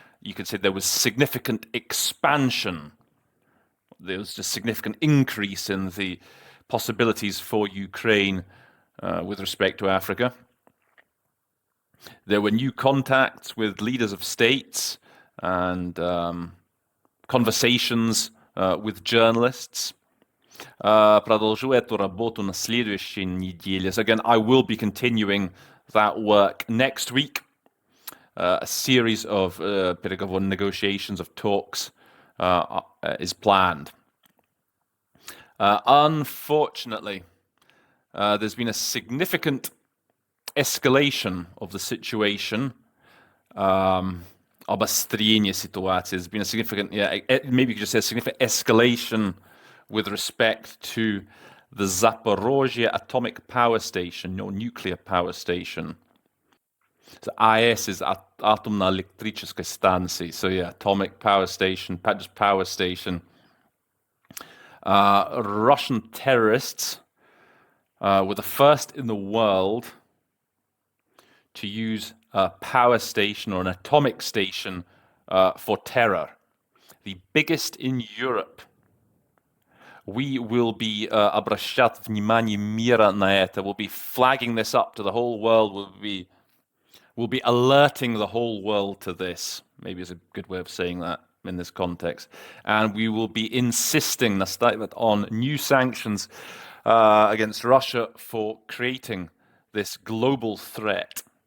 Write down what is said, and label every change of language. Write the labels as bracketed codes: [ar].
[en] You could say there was significant expansion. There was a significant increase in the possibilities for Ukraine with respect to Africa. There were new contacts with leaders of states and conversations with journalists. [ru] Продолжу эту работу на следующей неделе. [en] So again, I will be continuing that work next week. A series of переговоры, negotiations, of talks is planned. Unfortunately, there's been a significant escalation of the situation. [ru] Обострение ситуации. [en] There's been a significant, maybe you could just say a significant escalation with respect to the Zaporozhye atomic power station, or nuclear power station. So AES is атомная электрическая станция. So atomic power station, just power station. Russian terrorists were the first in the world to use a power station or an atomic station for terror. The biggest in Europe. [ru] We will be обращать внимание мира на это. [en] We'll be flagging this up to the whole world. We'll be alerting the whole world to this. Maybe it's a good way of saying that in this context. And we will be insisting on new sanctions against Russia for creating this global threat.